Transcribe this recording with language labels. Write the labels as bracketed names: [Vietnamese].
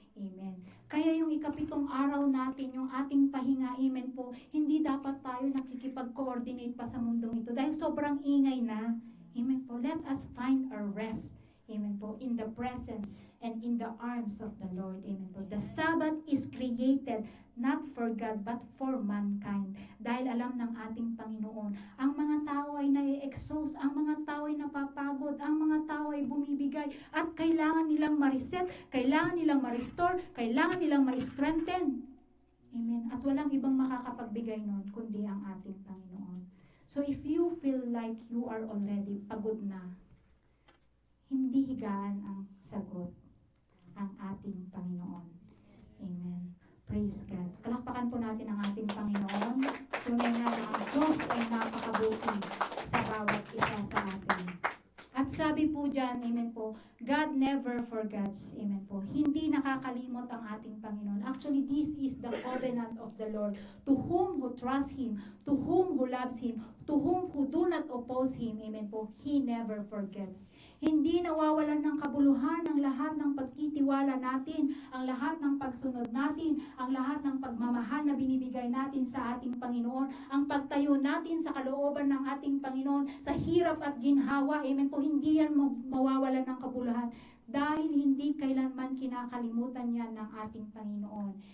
[Filipino] Amen. Kaya yung ikapitong araw natin, yung ating pahinga, amen po, hindi dapat tayo nakikipag-coordinate pa sa mundong ito dahil sobrang ingay na. Amen po. [English] Let us find our rest. Amen po. In the presence and in the arms of the Lord. Amen po. The Sabbath is created not for God but for mankind. [Filipino] Dahil alam ng ating Panginoon, ang mga tao ay na-exhaust, ang mga tao ay napapagod, ang mga tao ay bumibigay at kailangan nilang ma-reset, kailangan nilang ma-restore, kailangan nilang ma-strengthen. Amen. At walang ibang makakapagbigay nun kundi ang ating Panginoon. [English] So if you feel like you are already [Filipino] pagod na, hindi higaan ang sagot, ang ating Panginoon. [English] Amen. Praise God. [Filipino] Palakpakan po natin ang ating Panginoon. Tunay na ang Diyos ay napakabuti sa bawat isa sa atin. At sabi po dyan, amen po, [English] God never forgets, [Filipino] amen po. Hindi nakakalimot ang ating Panginoon. [English] Actually, this is the covenant of the Lord. To whom who trust Him, to whom who loves Him, to whom who do not oppose Him, amen po, He never forgets. [Filipino] Hindi nawawalan ng kabuluhan ang lahat ng pagtitiwala natin, ang lahat ng pagsunod natin, ang lahat ng pagmamahal na binibigay natin sa ating Panginoon, ang pagtayo natin sa kalooban ng ating Panginoon, sa hirap at ginhawa, amen po, hindi yan mawawalan ng kabuluhan dahil hindi kailanman kinakalimutan yan ng ating Panginoon.